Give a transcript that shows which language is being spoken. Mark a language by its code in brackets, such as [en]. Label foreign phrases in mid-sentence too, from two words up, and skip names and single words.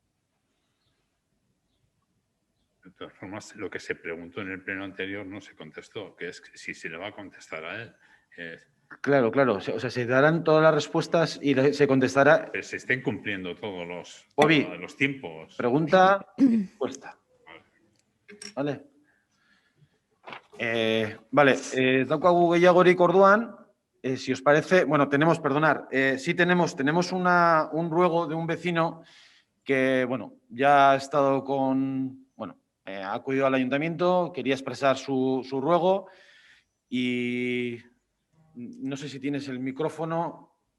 [es] De todas formas, lo que se preguntó en el pleno anterior no se contestó, que es si se le va a contestar a él. Claro. O sea, se darán todas las respuestas y se contestará. Pero se estén cumpliendo todos los tiempos. Pregunta y respuesta. Vale. Vale, [eu] daukagu gehiagorik orduan, [es] si os parece, bueno, sí tenemos un ruego de un vecino que, bueno, ya ha estado ha acudido al ayuntamiento, quería expresar su ruego y no sé si tienes el micrófono.